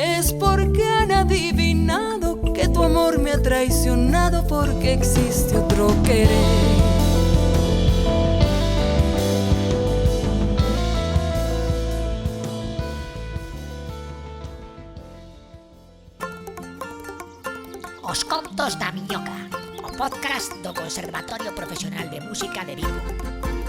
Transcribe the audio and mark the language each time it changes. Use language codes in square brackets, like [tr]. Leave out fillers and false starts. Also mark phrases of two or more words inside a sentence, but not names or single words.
[es] es porque han adivinado que tu amor me ha traicionado, porque existe otro querer. [gl] Os contos da Miñoca, o podcast do Conservatorio Profesional de Música de Vigo.